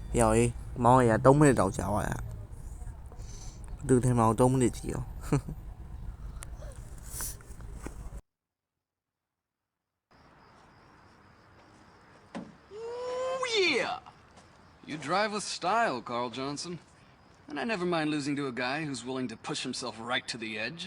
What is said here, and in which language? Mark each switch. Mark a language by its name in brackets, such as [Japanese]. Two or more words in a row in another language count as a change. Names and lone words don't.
[Burmese] တော်ကြီးမောင်းရ3မိနစ်တောင်ကြာသွားရသူထင်မအောင်3မိနစ်ကြီးရော [English] Ooh, yeah! You drive with style, Carl Johnson. And I never mind losing to a guy who's willing to push himself right to the edge.